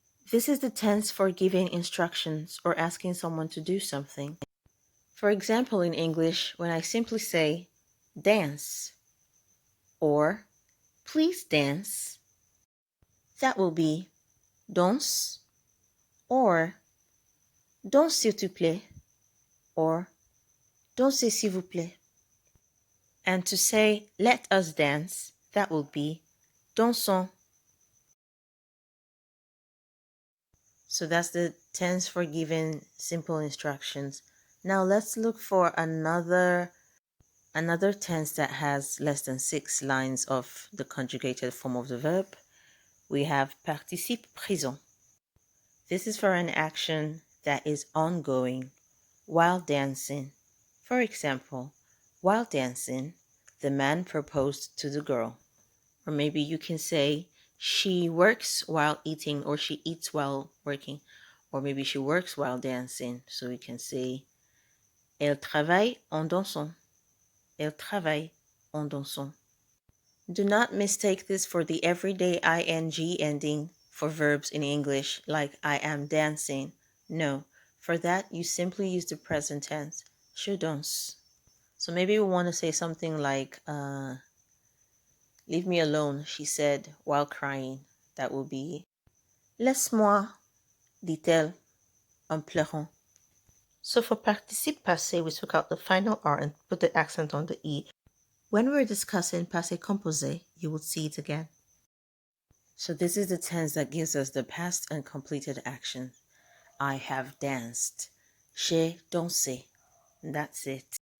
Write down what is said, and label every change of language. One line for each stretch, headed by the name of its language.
English: This is the tense for giving instructions or asking someone to do something. For example, in English, when I simply say, dance, or please dance, that will be danse or
French: Danse s'il te plaît, or dansez s'il vous plaît.
English: And to say let us dance, that will be dansons. So that's the tense for giving simple instructions. Now let's look for another tense that has less than 6 lines of the conjugated form of the verb. We have participe présent. This is for an action that is ongoing while dancing. For example, while dancing, the man proposed to the girl. Or maybe you can say, she works while eating, or she eats while working. Or maybe she works while dancing. So we can say,
French: elle travaille en dansant. Elle travaille en dansant.
English: Do not mistake this for the everyday ing ending for verbs in English, like I am dancing. No, for that you simply use the present tense,
French: je danse.
English: So maybe we want to say something like, leave me alone, she said while crying. That will be,
French: laisse-moi, dit-elle en pleurant.
English: So for participe passé, we took out the final R and put the accent on the E. When we're discussing passé composé, you will see it again. So this is the tense that gives us the past and completed action. I have danced.
French: J'ai dansé.
English: That's it.